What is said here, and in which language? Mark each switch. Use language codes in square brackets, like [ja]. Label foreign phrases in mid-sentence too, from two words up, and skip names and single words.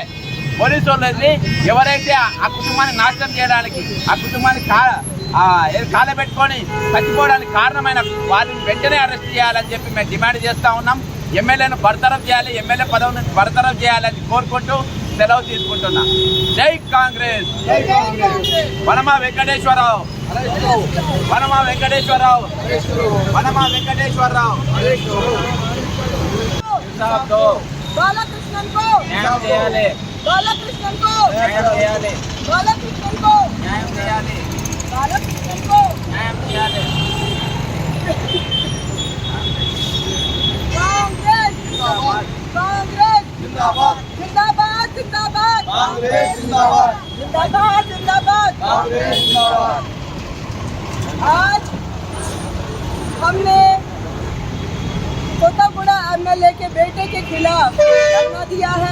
[te] పోలీసు వాళ్ళు ఎవరైతే ఆ కుటుంబాన్ని నాశనం చేయడానికి ఆ కుటుంబాన్ని కాలబెట్టుకొని చచ్చిపోవడానికి కారణమైన వారిని వెంటనే అరెస్ట్ చేయాలని చెప్పి మేము డిమాండ్ చేస్తూ ఉన్నాం. ఎమ్మెల్యేను బర్తరఫ్ చేయాలి, ఎమ్మెల్యే పదవి నుంచి బర్తరఫ్ చేయాలని కోరుకుంటూ సెలవు తీసుకుంటున్నా. జై కాంగ్రెస్. వనమా వెంకటేశ్వరరావు వనమా వెంకటేశ్వరరావు వనమా వెంకటేశ్వరరావు [hi] बालाकृष्णन को [te] న్యాయం చేయాలి, [hi] बालाकृष्णन को [te] న్యాయం చేయాలి, [hi] बालाकृष्णन को [te] న్యాయం చేయాలి, [hi] बालाकृष्णन को [te] న్యాయం చేయాలి. [hi] कांग्रेस कांग्रेस जिंदाबाद जिंदाबाद जिंदाबाद कांग्रेस जिंदाबाद जिंदाबाद जिंदाबाद कांग्रेस जिंदाबाद. आज हमने कोतागुड़ा एमएलए के बेटे के खिलाफ धरना दिया है.